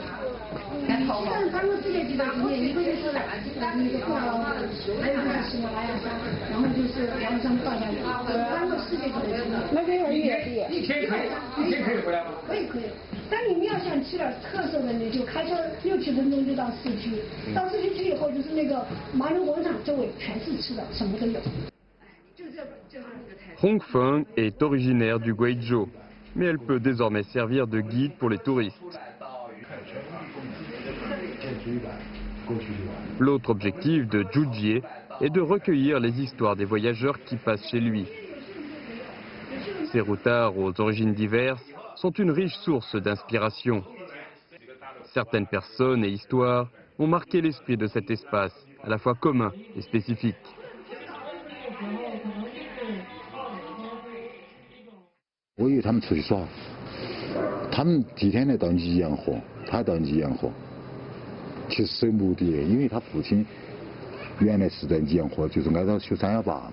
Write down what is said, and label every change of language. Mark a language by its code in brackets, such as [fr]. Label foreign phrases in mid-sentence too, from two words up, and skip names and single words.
[zh] 像咱们这个地方里面，一个就是那个布劳，还有就是喜马拉雅山，然后就是阳山放下去，3个世界级的。那边很远的。一天可以回来吗？可以。但你们要想吃点特色的，你就开车6、7分钟就到市区。到市区去以后，就是那个马龙广场周围全是吃的，什么都有。 [fr] Hong Feng est originaire du Guizhou, mais elle peut désormais servir de guide pour les touristes. L'autre objectif de Zhu Jie est de recueillir les histoires des voyageurs qui passent chez lui. Ces routards aux origines diverses sont une riche source d'inspiration. Certaines personnes et histoires ont marqué l'esprit de cet espace, à la fois commun et spécifique. [zh] 我以为他们出去耍，他们第一天来到泥岩河，他到泥岩河，其实是有目的的，因为他父亲原来是在泥岩河，就是挨到修318嘛。